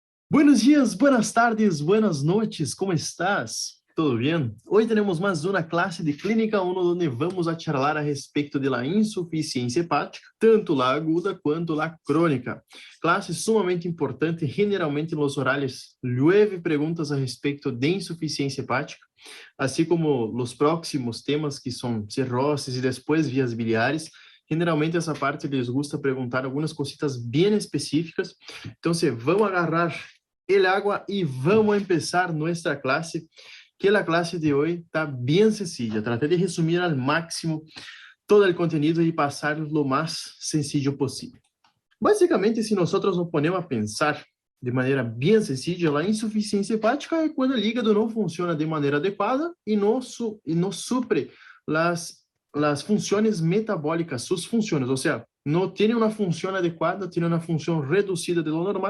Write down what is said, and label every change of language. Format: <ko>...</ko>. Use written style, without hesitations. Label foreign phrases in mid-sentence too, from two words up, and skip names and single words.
<es>Buenos dias, buenas tardes, buenas noches, ¿cómo estás? ¿Todo bien? Hoy tenemos más una clase de Clínica 1 donde vamos a charlar</es> <pt>a respeito de</pt> <es>la</es> <pt>insuficiência hepática,</pt> <es>tanto la aguda</es> <pt>quanto la crônica. Classe sumamente importante, generalmente nos horários llueve perguntas a respeito de insuficiência hepática, assim como os próximos temas que são cirroses e depois vias biliares. Generalmente essa parte</pt> <es>les gusta</es> <pt>perguntar algumas cositas bem específicas.</pt> <es>Então, vamos agarrar el agua y vamos a empezar nuestra clase, que la clase de hoy está bien sencilla. Traté de resumir al máximo todo el contenido y pasar lo más sencillo posible. Básicamente, si nosotros nos ponemos a pensar de</es> <pt>maneira bem sencilla, a insuficiência hepática é quando o hígado não funciona de maneira adequada e não supre as funções metabólicas, suas funções, ou seja, não tem uma função adequada, tem uma função reduzida</pt> <es>de lo normal,</es>